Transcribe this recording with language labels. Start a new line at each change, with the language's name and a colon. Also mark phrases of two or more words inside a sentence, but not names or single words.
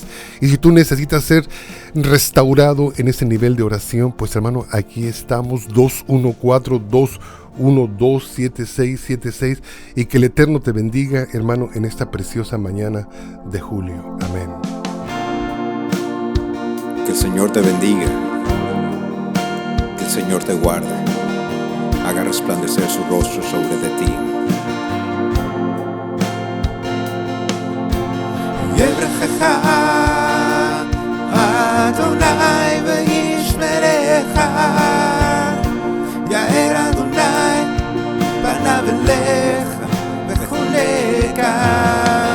Spanish: Y si tú necesitas ser restaurado en ese nivel de oración, pues hermano, aquí estamos, 214-212-7676. Y que el Eterno te bendiga, hermano, en esta preciosa mañana de julio. Amén. Que el Señor te bendiga, que el Señor te guarde, haga resplandecer su rostro sobre de ti.
Hebrew: יברכך אדוני וישמרך, יאר אדוני פניו אליך וחונקה.